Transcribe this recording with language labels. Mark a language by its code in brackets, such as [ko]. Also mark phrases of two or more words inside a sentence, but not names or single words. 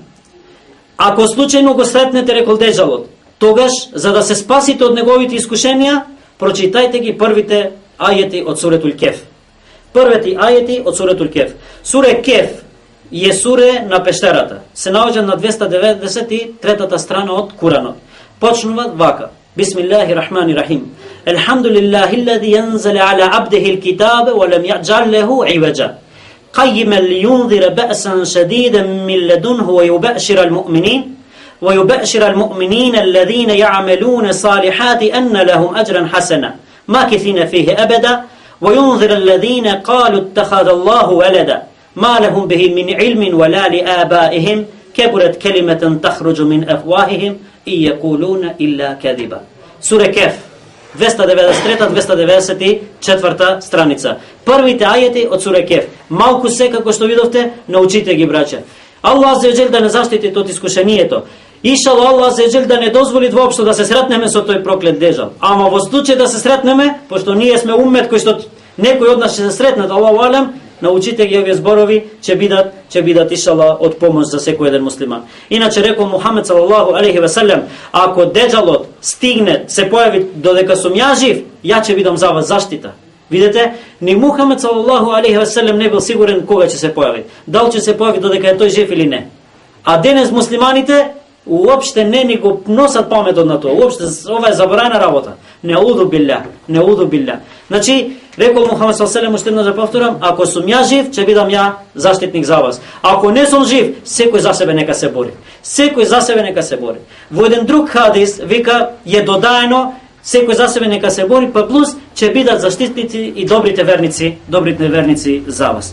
[mk] Ако случајно го сретнете, рекол деджалот, тогаш за да се спасите од неговите искушенија, прочитајте ги првите ајети од суретул Кеф. Првите ајети од суретул Кеф. Суре Кеф е суре на пештерата. Се наоѓа на 293-та страна од Куранот. Почнува вака. [ar] بسم الله الرحمن الرحيم. الحمد لله الذي أنزل على عبده الكتاب ولم يجعل له عوجا. قيما لينذر بأسا شديدا من لدنه ويبشر المؤمنين الذين يعملون الصالحات أن لهم أجرا حسنا ماكثين فيه أبدا وينذر الذين قالوا اتخذ الله ولدا ما لهم به من علم ولا لآبائهم كبرت كلمة تخرج من أفواههم إن يقولون إلا كذبا. سورة كهف 293-294 страница. [mk] Првите ајети од суре Кеф. Малку се, како што видовте, научите ги, браќа. [ar] الله عز وجل [mk] да не заштити од искушението. Иншаллах, [ar] الله عز وجل [mk] да не дозволи воопшто да се сретнеме со тој проклет дежал. Ама во случај да се сретнеме, пошто ние сме уммет кој што некој од нас ќе се сретнат, [ar] الله أعلم, [mk] научите ги овие зборови, ќе бидат иншаллах од помош за секој еден муслиман. Иначе рекол Мухамед [ar] صلى الله عليه وسلم, [mk] ако деджалот стигне, се појави додека сум ја жив, ја ќе бидам за вас заштита. Видете, ни Мухамед [ar] صلى الله عليه وسلم [mk] не бил сигурен кога ќе се појави. Дали ќе се појави додека е тој жив или не. А денес муслиманите уопште не ни го носат паметот на тоа. Уопште ова е заборавена работа. [ar] نعوذ بالله. [mk] Значи, рекол Мухамед [ar] صلى الله عليه وسلم, [mk] уште повторам, ако сум ја жив, ќе бидам ја заштитник за вас. Ако не сум жив, секој за себе нека се бори. Во еден друг хадис вика е додаено секој за себе нека се бори, па плюс ќе бидат заштитници и добрите верници за вас.